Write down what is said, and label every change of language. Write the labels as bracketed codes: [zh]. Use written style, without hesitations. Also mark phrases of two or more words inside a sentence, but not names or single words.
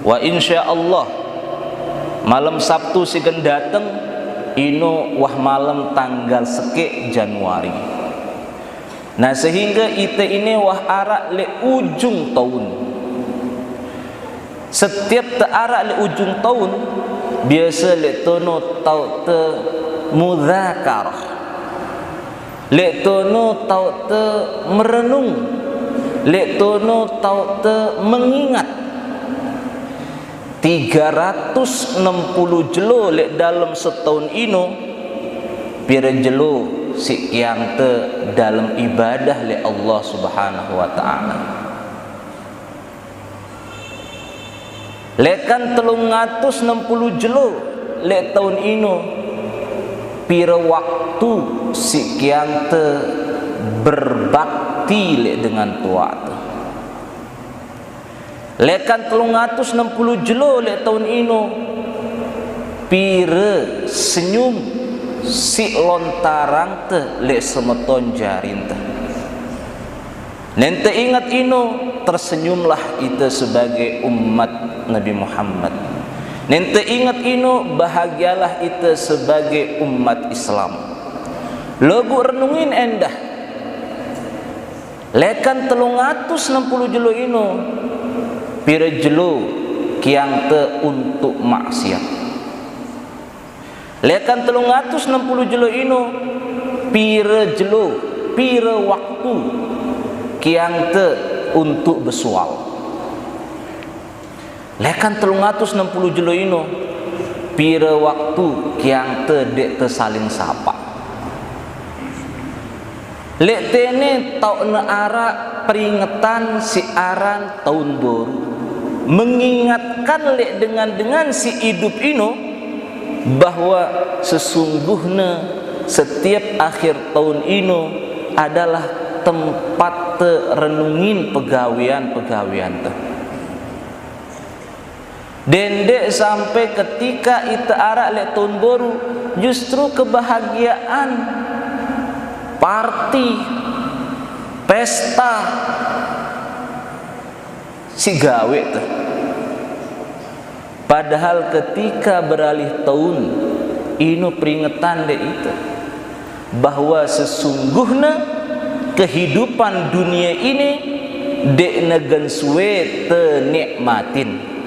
[sas] Wa insyaallah malam Sabtu sigen dateng ino wah malam tanggal seke Januari. Nah sehingga ite ini wah arak le ujung tahun. Setiap tearak le ujung tahun [id] biasa le tono tau te mudzakarah, [sas] le tono tau te merenung, le tono tau te mengingat. 360 jelo le [id] dalam setahun [sas] ino pira jelo si yang te dalam ibadah le Allah [ar] Subhanahu wa taala. [sas] Lekan 360 jelo le tahun ino pira waktu si yang te berbakti le dengan tua te. Lekan 360 jelo le tahun ino pira senyum si lontarang te le semeton jarin te. Nente ingat ino tersenyumlah ite [id] sebagai umat Nabi Muhammad. [sas] Nente ingat ino bahagialah ite [id] sebagai umat Islam. [sas] Lagu renungin endah. Lekan 360 jelo ino pira jelo kiang te untuk maksiat. Lekan 360 jelo ino pira jelo, pira waktu kiang te untuk bersual. Lekan 360 jelo ino pira waktu kiang te dek te saling sapa. Lek tene tau ne ara peringatan si aran tahun baru, [id] mengingatkan [sas] lek dengan si hidup ino [id] bahwa sesungguhnya setiap akhir tahun [sas] ino [id] adalah tempat renungin [sas] pegawian-pegawian te. Dendek sampai ketika ita arak lek [id] tahun baru justru kebahagiaan, [sas] party, pesta si gawe te. [id] Padahal ketika beralih tahun ino peringatan dek itu bahwa sesungguhnya kehidupan dunia ini [sas] dek negen suwe te nikmatin.